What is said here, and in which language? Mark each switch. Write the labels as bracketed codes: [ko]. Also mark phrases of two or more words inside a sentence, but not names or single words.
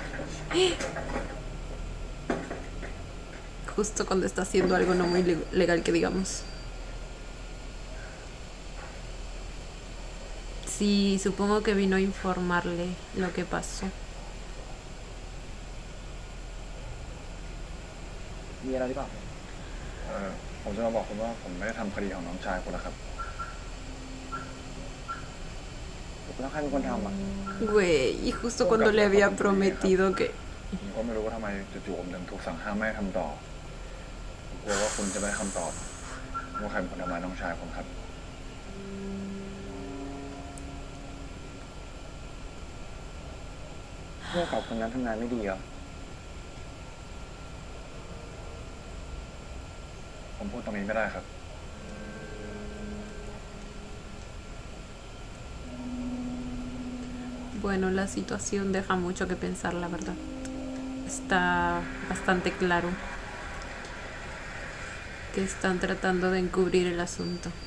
[es] Justo cuando está haciendo algo no muy legal que digamos. Sí, supongo que vino a informarle lo que pasó. [th] มีอะไรหรือเปล่า ผมจะมาบอกคุณว่าผมไม่ได้ทำคดีของน้องชายคุณนะครับ แล้วใครเป็นคนทำอ่ะ [es] Güey, y justo cuando le había prometido que... [th] ผมก็ไม่รู้ว่าทำไมจู่ๆผมถึงถูกสั่งห้ามไม่ให้ทำต่อผมกลัวว่าคุณจะไม่ได้คำตอบว่าใครเป็นคนทำร้ายน้องชายผมครับ เพื่อนเก่าคนนั้นทำงานไม่ดีเหรอ ผมพูดตรงนี้ไม่ได้ครับ [es] Bueno, la situación deja mucho que pensar, la verdad. Está bastante claro que están tratando de encubrir el asunto.